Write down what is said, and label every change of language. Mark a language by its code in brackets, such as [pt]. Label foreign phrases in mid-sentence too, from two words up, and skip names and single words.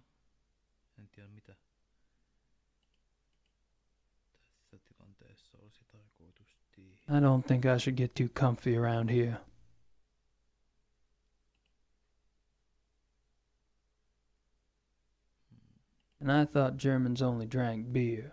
[fi] En tiedä mitä tässä tilanteessa olisi tarkoitus tehdä. [en] I don't think I should get too comfy around here. And I thought Germans only drank beer.